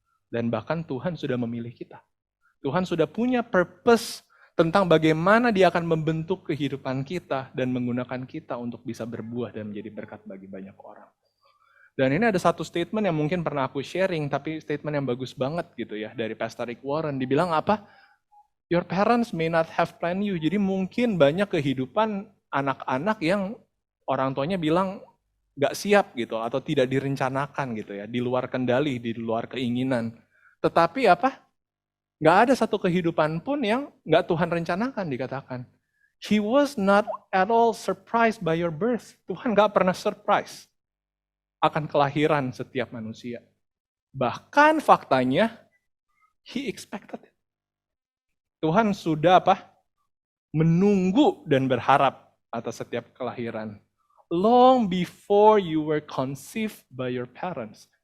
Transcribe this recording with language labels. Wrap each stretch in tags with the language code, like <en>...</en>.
<id>Dan bahkan Tuhan sudah memilih kita. Tuhan sudah punya purpose tentang bagaimana dia akan membentuk kehidupan kita dan menggunakan kita untuk bisa berbuah dan menjadi berkat bagi banyak orang. Dan ini ada satu statement yang mungkin pernah aku sharing, tapi statement yang bagus banget gitu ya, dari Pastor Rick Warren. Dibilang</id> <en>Your parents may not have planned you.</en> <id>Jadi mungkin banyak kehidupan anak-anak yang orang tuanya bilang gak siap gitu, atau tidak direncanakan gitu ya, di luar kendali, di luar keinginan. Tetapi gak ada satu kehidupan pun yang gak Tuhan rencanakan, dikatakan.</id> <en>He was not at all surprised by your birth.</en> <id>Tuhan gak pernah surprise akan kelahiran setiap manusia. Bahkan faktanya,</id> <en>He expected it.</en> <id>Tuhan sudah menunggu dan berharap atas setiap kelahiran.</id> <en>Long before you were conceived by your parents.</en>